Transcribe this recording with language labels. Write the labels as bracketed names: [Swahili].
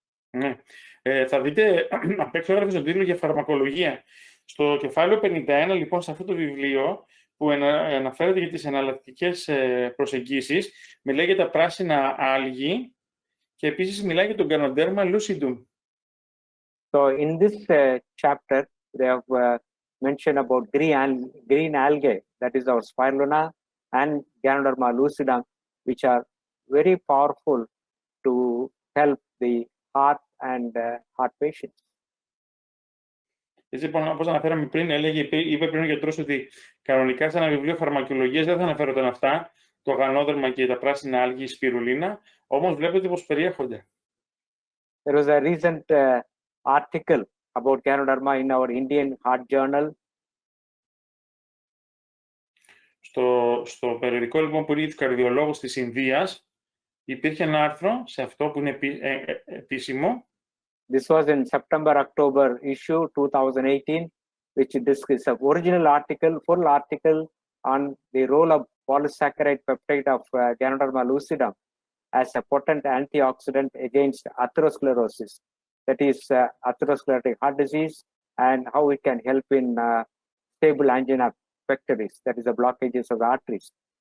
[Greek] Ναι. Θα δείτε απ' έξω έγραφε στον τίτλο για φαρμακολογία. Στο κεφάλαιο 51, λοιπόν, σε αυτό το βιβλίο που αναφέρεται για τις εναλλακτικές προσεγγίσεις, μιλάει για τα πράσινα άλγη και επίσης μιλάει για τον GANODERMA lucidum. [English] So in this chapter, they have mentioned about green algae, that is our spirulina, and GANODERMA lucidum, which are very powerful to help the heart and heart patients. [Greek] Έτσι, λοιπόν, όπως αναφέραμε πριν, είπε πριν ο γιατρός ότι κανονικά σε ένα βιβλίο φαρμακολογίας δεν θα αναφέρονταν αυτά, το γανόδερμα και τα πράσινα άλγη, σπιρουλίνα, όμως βλέπετε πως περιέχονται. [English] There was a recent article about GANODERMA in our Indian Heart Journal. [Greek] Στο περιοδικό, λοιπόν, που είναι για τους καρδιολόγους της Ινδίας, υπήρχε ένα άρθρο σε αυτό που είναι επίσημο. [English] This was in September-October issue 2018, which is an original article, full article on the role of polysaccharide peptide of GANODERMA lucidum as a potent antioxidant against atherosclerosis, that is atherosclerotic heart disease, and how it can help in stable angina pectoris, that is the blockages of the arteries.